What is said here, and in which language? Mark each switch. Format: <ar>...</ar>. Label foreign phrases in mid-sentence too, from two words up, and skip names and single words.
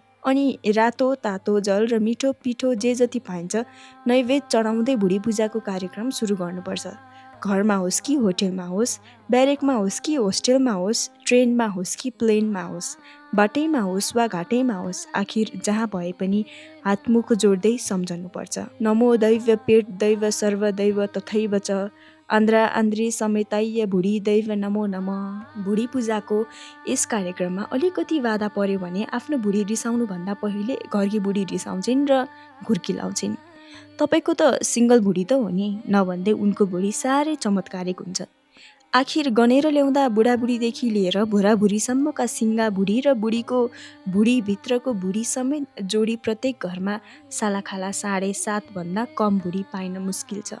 <ne>अनि रातो तातो जल र मिठो पिठो जे जति पाइन्छ नैवेद्य चढाउँदै बुढी पूजाको कार्यक्रम सुरु गर्नुपर्छ। घरमा होस् कि होटेलमा होस्, ब्यारेकमा होस् कि होस्टेलमा होस्, ट्रेनमा होस् कि प्लेनमा होस्, बाटैमा होस् वा घाटैमा होस्, आखिर जहाँ भए पनि हातमुख जोड्दै सम्झनुपर्छ।</ne> <sa>नमो दैव पेट दैव सर्वदैव तथैव च आन्द्रा आन्द्री समेताय बुढी दैव नमो नमः।</sa> <ne>बुढी पूजाको यस कार्यक्रममा अलिकति बाधा पर्यो भने आफ्नो बुढी रिसाउनुभन्दा पहिले घरकी बुढी रिसाउँछिन् र घुर्किलाउँछिन्। तपाईँको त सिङ्गल बुढी त हो नि, नभन्दै उनको बुढी साह्रै चमत्कारिक हुन्छ। आखिर गनेर ल्याउँदा बुढाबुढीदेखि लिएर भुराभुरीसम्मका सिङ्गा बुढी र बुढीको बुढीभित्रको बुढी समेत जोडी प्रत्येक घरमा सालाखाला 7.5 भन्दा कम बुढी पाइन मुस्किल छ।</ne>